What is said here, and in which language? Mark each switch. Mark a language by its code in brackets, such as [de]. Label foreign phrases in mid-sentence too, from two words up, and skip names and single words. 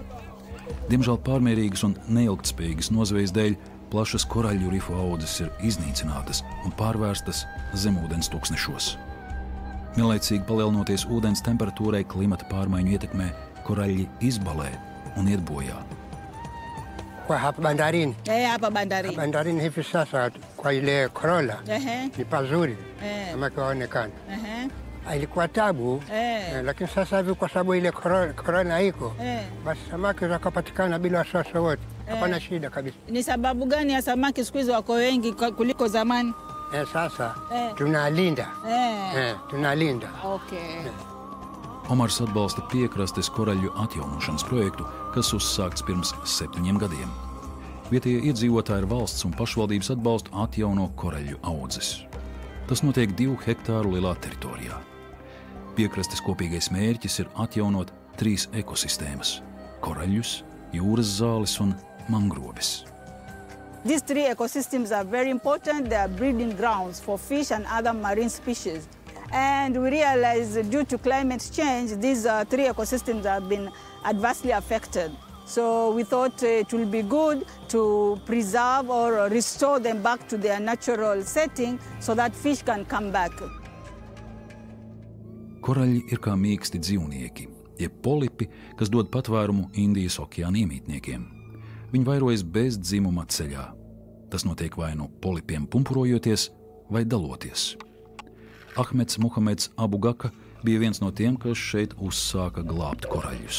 [lv] Diemžēl pārmērīgas un neilgtspējīgas nozvejas dēļ plašas koraļļu rifu audzes ir iznīcinātas un pārvērstas zemūdens tūkstnešos. Vienlaicīgi palielinoties ūdens temperatūrai, klimata pārmaiņu ietekmē koraļļi izbalē un iet bojā. [sw] Hapa bandarini. Hapa bandarini. Bandarini hivi sasa kwa ile Corolla ni pazuri kama kaonekana. Ilikuwa tabu lakini sasa hivi kwa sababu ile Corolla iko basi samaki zakapatikana bila wasiwasi wote. Hapana shida kabisa. Ni sababu gani ya samaki siku hizi wako wengi kuliko zamani? Sasa tunalinda. Tunalinda. Okay. [lv] Omars atbalsta piekrastes koraļļu atjaunošanas projektu, kas uzsākts pirms 7 gadiem. Vietējie iedzīvotāji ar valsts un pašvaldības atbalstu atjauno koraļļu audzes. Tas notiek 2 hektāru lielā teritorijā. Piekrastes kopīgais mērķis ir atjaunot 3 ekosistēmas – koraļļus, jūras zāles un mangroves. [en] These 3 ecosystems are very important. They are breeding grounds for fish and other marine species. And we realize due to climate change, these 3 ecosystems have been adversely affected. So we thought it will be good to preserve or restore them back to their natural setting so that fish can come back. [lv] Koraļļi ir kā mīksti dzīvnieki, jeb polipi, kas dod patvērumu Indijas okeāna iemītniekiem. Viņi vairojas bez dzimuma ceļā. Tas notiek vai no polipiem pumpurojoties vai daloties. Ahmeds Muhameds Abu Gaka bija viens no tiem, kas šeit uzsāka glābt koraļļus.